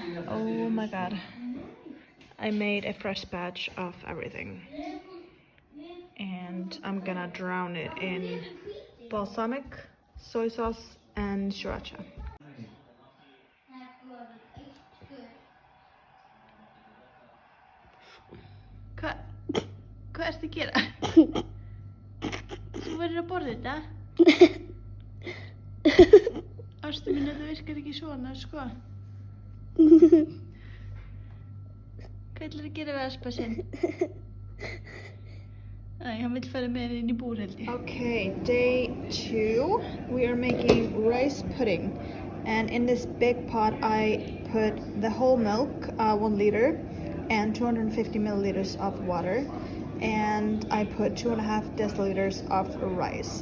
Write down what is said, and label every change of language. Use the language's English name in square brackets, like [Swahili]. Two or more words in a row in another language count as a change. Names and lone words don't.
[English] Oh my god. I made a fresh batch of everything. And I'm gonna drown it in balsamic, soy sauce, and sriracha. [Icelandic] Hvað ertu að gera? Þú verður að borða þetta? Ástu mín, þetta virkar ekki svona, sko. Hvað ætlar að gera við Aspa sinn? Æ, hann vill fara með henni inn í búr, held ég. [English] Okay, day 2. We are making rice pudding. And in this big pot, I put the whole milk, 1 liter, and 250 milliliters of water. And I put 2.5 deciliters of rice.